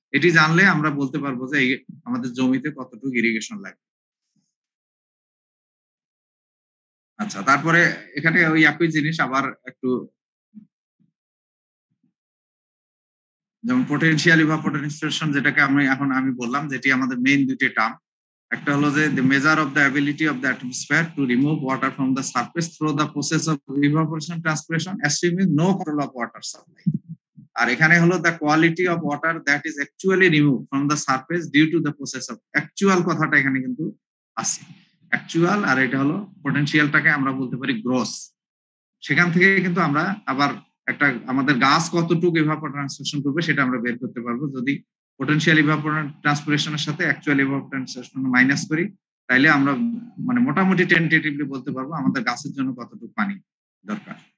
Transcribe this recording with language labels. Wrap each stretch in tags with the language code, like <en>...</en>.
<bn>এটি জানলে আমরা বলতে পারবো যে আমাদের জমিতে কতটুকু ইরিগেশন লাগে। আচ্ছা, তারপরে এখানে ওই একই জিনিস আবার একটু, যেমন পোটেনশিয়াল ইভাপোট্রান্সপিরেশন যেটাকে আমি বললাম, যেটি আমাদের মেইন দুটি টার্ম। একটা হলো যে</bn> <en>the measure of the ability of the atmosphere to remove water from the surface through the process of evaporation transpiration assuming no control of water supply.</en> <bn>আর এখানে হলো</bn> <en>the quality of water that is actually removed from the surface due to the process of, actual</en> <bn>কথাটা এখানে কিন্তু আছে,</bn> <en>actual।</en> <bn>আর এটা হলো পটেনশিয়ালটাকে আমরা বলতে পারি গ্রস। সেখান থেকে কিন্তু আমরা আবার একটা আমাদের গাছ কতটুকু ইভাপোট্রান্সপিরেশন করবে সেটা আমরা বের করতে পারবো, যদি পোটেনশিয়াল ইভাপোট্রান্সপিরেশনের সাথে অ্যাকচুয়াল ইভাপোট্রান্সপিরেশন মাইনাস করি, তাইলে আমরা মানে মোটামুটি টেন্টেটিভলি বলতে পারবো আমাদের গাছের জন্য কতটুকু পানি দরকার।</bn>